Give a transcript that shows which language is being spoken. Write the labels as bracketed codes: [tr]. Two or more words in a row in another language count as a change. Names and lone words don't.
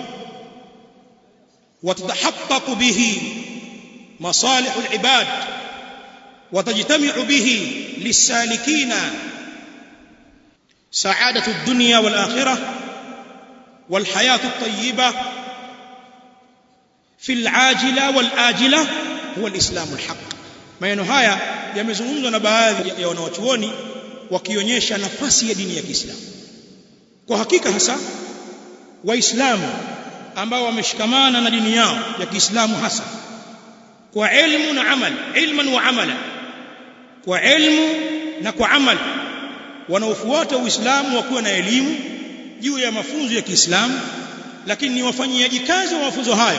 [ar] وتتحقق به مصالح العباد وتجتمع به للسالكين سعادة الدنيا والآخرة والحياة الطيبة في العاجلة والآجلة هو الإسلام الحق. [sw] Maneno haya yamezungumzwa na baadhi ya wanawachuoni wakionyesha nafasi ya dini ya Kiislamu. Kwa hakika hasa Waislamu ambao wameshikamana na dini yao ya Kiislamu hasa kwa ilmu na amal, [ar] علماً وعملاً, [sw] kwa ilmu na kwa amal, wanaofuata Uislamu wakiwa na elimu juu ya mafunzo ya Kiislamu, lakini ni wafanyiaji kazi wa mafunzo hayo.